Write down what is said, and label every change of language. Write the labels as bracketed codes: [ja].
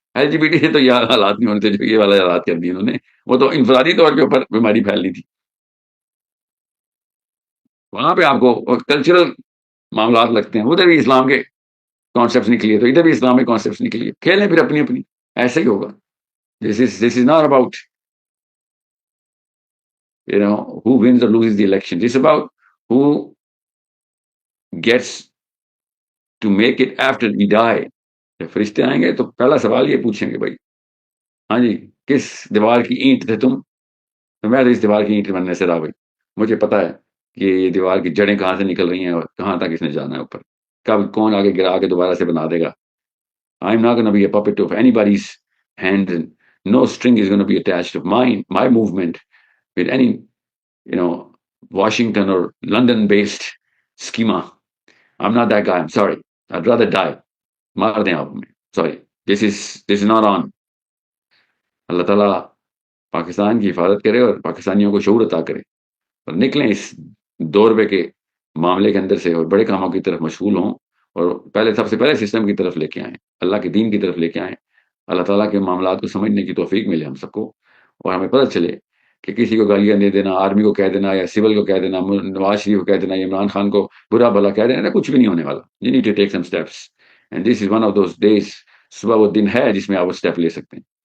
[ur] L جی B T سے تو یہ حالات نہیں ہونے تھے جو یہ والے حالات کر دیے انہوں نے. وہ تو انفرادی طور کے اوپر بیماری پھیلنی تھی. وہاں پہ آپ کو کلچرل معاملات لگتے ہیں، ادھر بھی اسلام کے کانسیپٹس نکلیے تو ادھر بھی اسلام کے کانسیپٹس نکلیے. کھیلیں پھر اپنی اپنی، ایسے ہی ہوگا. [en] This is not about who wins or loses the election. This is about who gets to make it after we die. [ur] جب فرشتے آئیں گے تو پہلا سوال یہ پوچھیں گے، بھائی ہاں جی کس دیوار کی اینٹ تھے تم؟ تو میں تو اس دیوار کی اینٹ بننے سے رہا بھائی. مجھے پتا ہے کہ یہ دیوار کی جڑیں کہاں سے نکل رہی ہیں اور کہاں تک اس نے جانا ہے اوپر. کب کون آگے گرا کے دوبارہ سے بنا دے گا. [en] I'm not going to be a puppet of anybody's hand. No string is going to be attached of my movement with any Washington or London-based schema. I'm not that guy. I'm sorry. I'd rather die. [ur] مار دیں آپ ہمیں. [en] Sorry. This is not on. [ur] اللہ تعالیٰ پاکستان کی حفاظت کرے اور پاکستانیوں کو شعور عطا کرے اور نکلیں اس دور پہ کے معاملے کے اندر سے اور بڑے کاموں کی طرف مشغول ہوں. اور سب سے پہلے سسٹم کی طرف لے کے آئیں، اللہ کے دین کی طرف لے کے آئیں. اللہ تعالیٰ کے معاملات کو سمجھنے کی توفیق ملے ہم سب کو. اور ہمیں پتہ چلے کہ کسی کو گالیاں دے دینا، آرمی کو کہہ دینا یا سول کو کہہ دینا، نواز شریف کو کہہ دینا، عمران خان کو برا بھلا کہہ دینا، کچھ بھی نہیں ہونے والا. [en] You need to take some steps. And this is one of those days. [ur] صبح وہ دن ہے جس میں آپ وہ اسٹیپ لے سکتے ہیں.